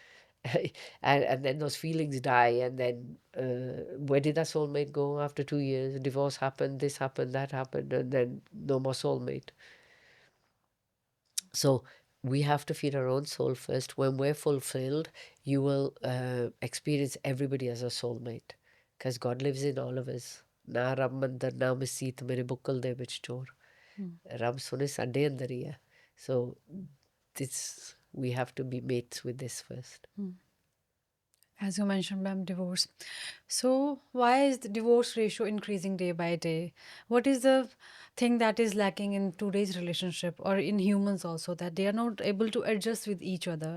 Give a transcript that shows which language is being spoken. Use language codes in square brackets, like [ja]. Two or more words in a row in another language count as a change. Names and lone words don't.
[en] And then those feelings die, and then where did that soulmate go after 2 years? Divorce happened, this happened, that happened, and then no more soulmate. So we have to feed our own soul first. When we're fulfilled, you will experience everybody as a soulmate because God lives in all of us. [pa] ਨਾ ਰਾਮ ਮੰਦਿਰ ਨਾ ਮਸੀਤ ਮੇਰੇ ਬੁੱਕਲ ਦੇ ਵਿੱਚ ਚੋਰ. mm, ਰਾਮ ਸੁਣੇ ਸਾਡੇ ਅੰਦਰ ਹੀ ਹੈ. [en] So this we have to be mates with this first. mm. As you mentioned, ma'am, divorce. So, why is the divorce ratio increasing day by day? What is the thing that is lacking in today's relationship or in humans also, that they are not able to adjust with each other?